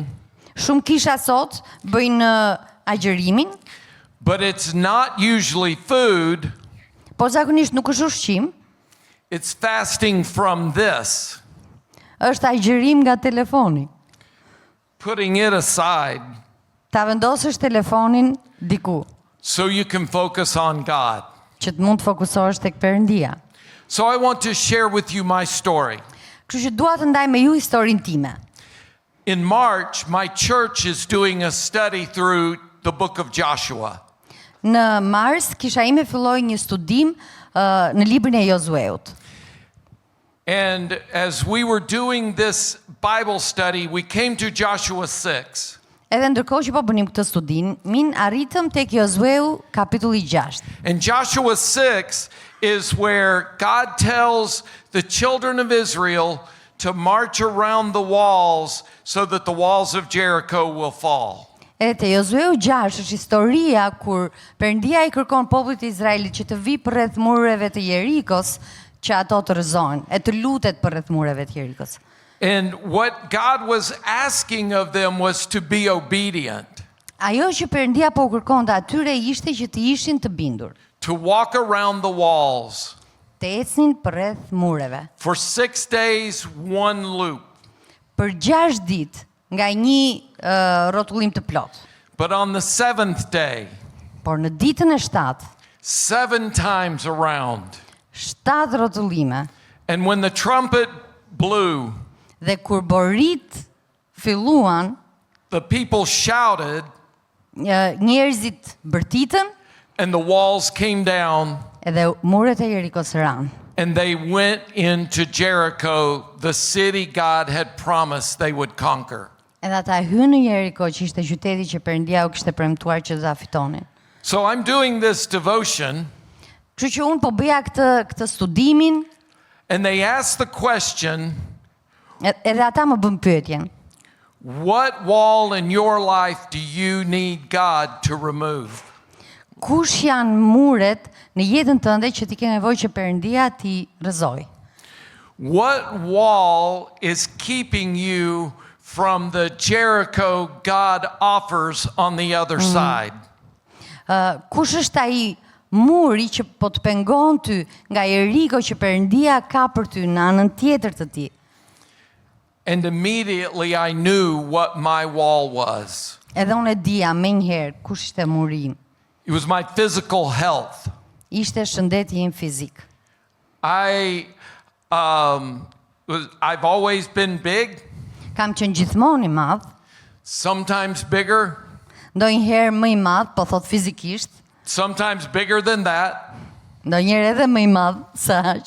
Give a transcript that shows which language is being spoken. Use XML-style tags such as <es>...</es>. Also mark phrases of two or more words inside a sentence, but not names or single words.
<sq>Shumë kisha sot bëjnë agjërimin,</sq> <en>but it's not usually food.</en> <sq>po zakonisht nuk është ushqim,</sq> <en>It's fasting from this,</en> <sq>është agjërim nga telefoni.</sq> <en>putting it aside</en> <sq>Ta vendosësh telefonin diku,</sq> <en>so you can focus on God.</en> <sq>që të mund të fokusohesh tek Perëndia.</sq> <en>So I want to share with you my story.</en> <sq>Kështu që dua të ndaj me ju historinë time.</sq> <en>In March, my church is doing a study through the book of Joshua.</en> <sq>Në mars kisha ime filloi një studim në librin e Josueut.</sq> <en>And as we were doing this Bible study, we came to Joshua 6.</en> <sq>Edhe ndërkohë që po bënim këtë studim, arritëm tek Josueu kapitulli 6.</sq> <en>And Joshua 6 is where God tells the children of Israel to march around the walls so that the walls of Jericho will fall.</en> <sq>Edhe te Josueu 6 është historia kur Perëndia I kërkon popullit të Izraelit që të vi përreth mureve të Jerikos që ato të rrëzohen, e të lutet përreth mureve të Jerikos.</sq> <en>And what God was asking of them was to be obedient,</en> <sq>Ajo që Perëndia po kërkonte atyre ishte që të ishin të bindur,</sq> <en>to walk around the walls.</en> <sq>të ecnin përreth mureve.</sq> <en>For 6 days, one loop.</en> <sq>Për 6 ditë nga një rrotullim të plot.</sq> <en>But on the 7th day,</en> <sq>Por në ditën e 7,</sq> <en>7 times around.</en> <sq>7 rrotullime.</sq> <en>And when the trumpet blew,</en> <sq>Dhe kur borit filluan,</sq> <en>the people shouted,</en> <sq>njerëzit bërtitën</sq> <en>and the walls came down,</en> <sq>edhe muret e Jerikos ranë.</sq> <en>and they went into Jericho, the city God had promised they would conquer.</en> <sq>Edhe ata hynë në Jeriko, që ishte qyteti që Perëndia u kishte premtuar që ta fitonin.</sq> <en>So I'm doing this devotion,</en> <sq>Kështu që unë po bëja këtë studimin,</sq> <en>and they asked the question,</en> <sq>edhe ata më bën pyetjen.</sq> <en>what wall in your life do you need God to remove?</en> <sq>Kush janë muret në jetën tënde që ti ke nevojë që Perëndia ti rrëzoj?</sq> <en>What wall is keeping you from the Jericho God offers on the other side?</en> <sq>Kush është ai muri që po të pengon ty nga Jeriko që Perëndia ka për ty në anën tjetër të tij?</sq> <en>And immediately I knew what my wall was.</en> <sq>Edhe unë e dija menjëherë kush ishte muri im.</sq> <en>It was my physical health.</en> <sq>Ishte shëndeti im fizik.</sq> <en>I've always been big,</en> <sq>Kam qenë gjithmonë i madh,</sq> <en>sometimes bigger,</en> <sq>ndonjëherë më i madh, po thot fizikisht,</sq> <en>sometimes bigger than that,</en> <sq>ndonjëherë edhe më i madh se aq.</sq>